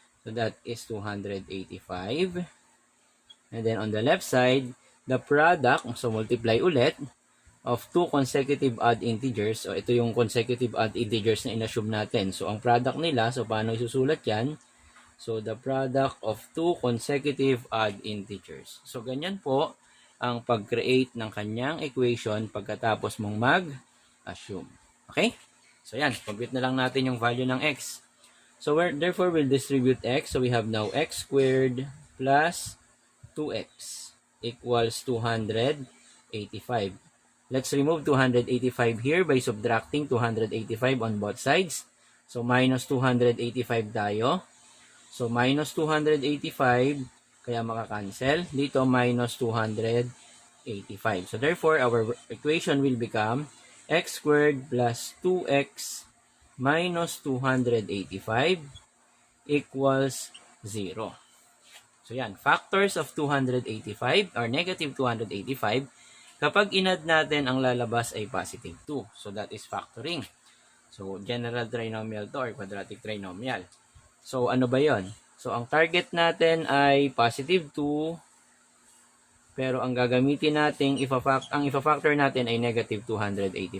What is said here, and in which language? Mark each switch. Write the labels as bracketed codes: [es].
[en] So, that is 285. And then, on the left side, the product, so multiply ulit, of two consecutive odd integers. [tl] So, ito yung consecutive odd integers na inassume natin. So, ang product nila, so paano isusulat yan? [en] So, the product of two consecutive odd integers. [tl] So, ganyan po ang pag-create ng kanyang equation pagkatapos mong mag-assume. Okay? So, yan. Pag-wait na lang natin yung value ng x. [en] So, therefore, we'll distribute x. So, we have now x squared plus 2x equals 285. Let's remove 285 here by subtracting 285 on both sides. [tl] So, minus 285 tayo. So, minus 285, kaya makakancel. Dito, minus 285. [en] So, therefore, our equation will become x squared plus 2x minus 285 equals 0. So, yan. Factors of 285 or negative 285. [tl] Kapag inad natin, ang lalabas ay positive 2. [en] So, that is factoring. So, general trinomial to or quadratic trinomial. [tl] So, ano ba yon? So, ang target natin ay positive 2, pero ang gagamitin natin, ang ifa-factor natin ay negative 285.